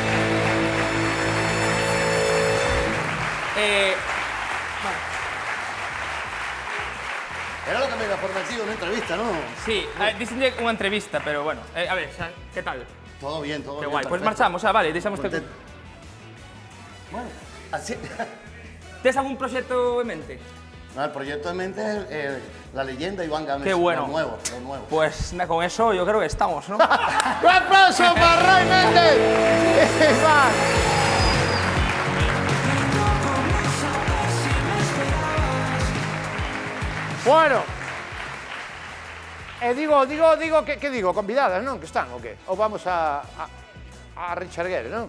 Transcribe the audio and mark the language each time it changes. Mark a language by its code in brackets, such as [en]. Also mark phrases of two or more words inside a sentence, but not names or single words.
[es] Era lo que me había prometido una entrevista, ¿no? [gl] Sí, dicenlle unha entrevista, pero bueno. A ver, que tal? [es] Todo bien, todo [gl] Que [es] bien. [gl] guai. Pois perfecto. marchamos, vale, deixamos [es] Contento. Bueno, así... [gl] Tes algún proxecto en mente? [es] No, el proyecto de mente es La Leyenda Iván Gámez. Qué bueno. Lo nuevo. Pues con eso yo creo que estamos, ¿no? Un aplauso para Roy Méndez. Iván. Bueno. [gl] Digo, que digo? Convidadas, non? Que están, o que? Ou vamos a Richard Gere, non?